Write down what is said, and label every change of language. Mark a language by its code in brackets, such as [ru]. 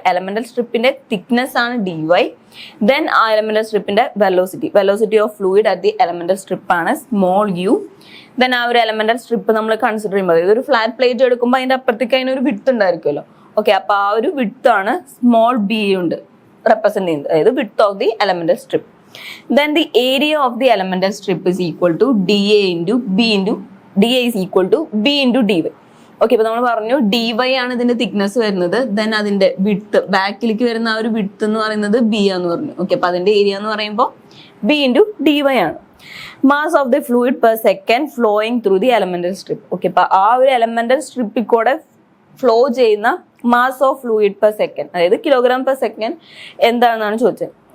[ml] Elemental സ്ട്രിപ്പിന്റെ thickness ആണ് dy. Then ആ elemental സ്ട്രിപ്പിന്റെ [en] velocity of fluid at the elemental strip [ml] ആണ് small u. Then ആ ഒരു എലമെന്റൽ സ്ട്രിപ്പ് നമ്മൾ കൺസിഡർ ചെയ്യുമ്പോൾ ഇതൊരു ഫ്ലാറ്റ് പ്ലേറ്റ് എടുക്കുമ്പോൾ അതിന്റെ അപ്പുറത്തേക്ക് അതിനൊരു വിഡ്ത്ത് ഉണ്ടായിരിക്കുമല്ലോ. ഓക്കെ, അപ്പൊ ആ ഒരു വിഡ്ത്ത് ആണ് സ്മോൾ b കൊണ്ട് റെപ്രസെന്റ് ചെയ്യുന്നത്, അതായത് [en] Width of the elemental strip. Then the area of the elemental strip is equal to dA into b into dA is equal to b into dy. [ml] Okay, ഇപ്പൊ നമ്മൾ പറഞ്ഞു dy ആണ് ഇതിന്റെ thickness വരുന്നത്. Then അതിന്റെ width ബാക്കിലേക്ക് വരുന്ന ആ ഒരു വിഡ്ത്ത് എന്ന് പറയുന്നത് b ആന്ന് പറഞ്ഞു. ഓക്കെ, അപ്പൊ അതിന്റെ ഏരിയ എന്ന് പറയുമ്പോൾ b into dy ആണ്. [en] Mass of the fluid per second flowing through the elemental strip. [ml] Okay, അപ്പൊ ആ ഒരു എലമെന്റൽ സ്ട്രിപ്പിൽ കൂടെ ഫ്ലോ ചെയ്യുന്ന [en] mass of fluid per second, [ml] അതായത് കിലോഗ്രാം പെർ സെക്കൻഡ് എന്താണെന്നാണ് ചോദിച്ചത്.